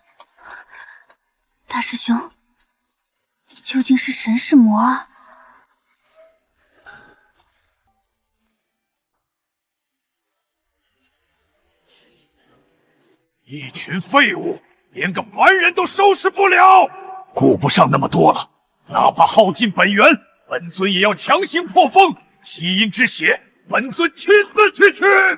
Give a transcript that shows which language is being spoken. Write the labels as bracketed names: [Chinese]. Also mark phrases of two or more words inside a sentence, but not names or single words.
[Chinese] 大師兄，你究竟是神是魔啊？一群廢物，連個凡人都收拾不了，顧不上那麼多了，哪怕耗盡本源，本尊也要強行破封，基因之血，本尊親自去取。